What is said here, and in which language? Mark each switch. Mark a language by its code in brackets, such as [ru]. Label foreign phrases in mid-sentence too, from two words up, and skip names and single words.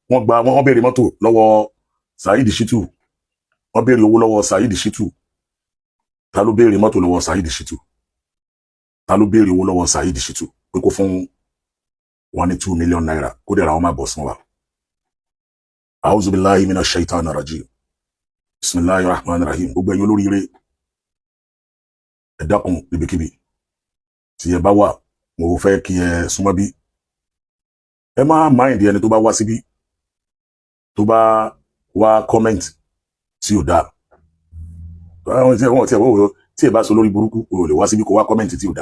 [yo] wọ́n béèrè mọ́tò lọ́wọ́ Saheed Shittu, wọ́n béèrè owó lọ́wọ́ Saheed Shittu. Ta ló béèrè mọ́tò lọ́wọ́ Saheed Shittu? Ta ló béèrè owó lọ́wọ́ Saheed Shittu pé kó fún wọn ní 2 million naira kó dẹ̀ ra wọn máa bọ̀ sún wa? [ar] أعوذ بالله من الشيطان الرجيم. بسم الله الرحمن الرحيم. [yo] Gbogbo ẹ̀yin olóríire, ẹ dákun níbikíbi tí ẹ bá wà, mo fẹ́ kí ẹ súnmọ́ bí. Ẹ má mind ẹni tó bá wá síbí, tó bá wá comment tí ò dáa. Tí ẹ bá sọ lórí burúkú, o lè wá síbí kó wá comment tí ò dáa.